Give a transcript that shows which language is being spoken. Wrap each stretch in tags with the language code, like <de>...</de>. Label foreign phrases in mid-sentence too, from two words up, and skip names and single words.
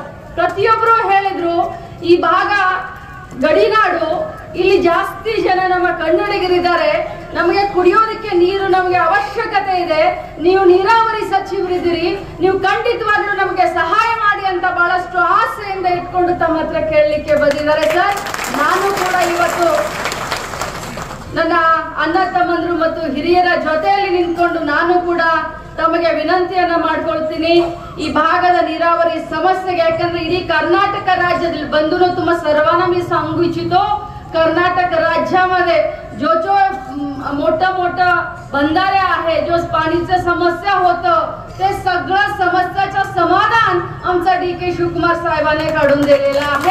<kn>ಪ್ರತಿಯೊಬ್ಬರು ಹೇಳಿದ್ರು ಈ ಭಾಗ ಗಡಿನಾಡು, ಇಲ್ಲಿ ಜಾಸ್ತಿ ಜನ ನಮ್ಮ ಕನ್ನಡಿಗರಿದ್ದಾರೆ, ನಮಗೆ ಕುಡಿಯೋದಕ್ಕೆ ನೀರು ನಮಗೆ ಅವಶ್ಯಕತೆ ಇದೆ, ನೀವು ನೀರಾವರಿ ಸಚಿವರಿದ್ದೀರಿ, ನೀವು ಖಂಡಿತವಾಗ್ಲೂ ನಮಗೆ ಸಹಾಯ ಮಾಡಿ ಅಂತ ಬಹಳಷ್ಟು ಆಸೆಯಿಂದ ಇಟ್ಕೊಂಡು ತಮ್ಮ ಹತ್ರ ಕೇಳಲಿಕ್ಕೆ ಬಂದಿದ್ದಾರೆ ಸರ್. ನಾನು ಕೂಡ ಇವತ್ತು ನನ್ನ ಅಣ್ಣ ತಮ್ಮಂದ್ರು ಮತ್ತು ಹಿರಿಯರ ಜೊತೆಯಲ್ಲಿ ನಿಂತ್ಕೊಂಡು ನಾನು ಕೂಡ ತಮಗೆ ವಿನಂತಿಯನ್ನ ಮಾಡ್ಕೊಳ್ತೀನಿ. ಈ ಭಾಗದ ನೀರಾವರಿ ಸಮಸ್ಯೆಗೆ, ಯಾಕಂದ್ರೆ</kn> <mr>इडी कर्नाटक राज्यातील बंधूंनो तुम्हा सर्वांना मी सांगू इच्छितो, कर्नाटक राज्यामध्ये जो मोठा मोठा बंधारे आहे, जो पाणीचं समस्या होतं, ते सगळं समस्याचं समाधान आमचा डी के शिवकुमार साहेबांनी काढून दिलेलं आहे.</mr>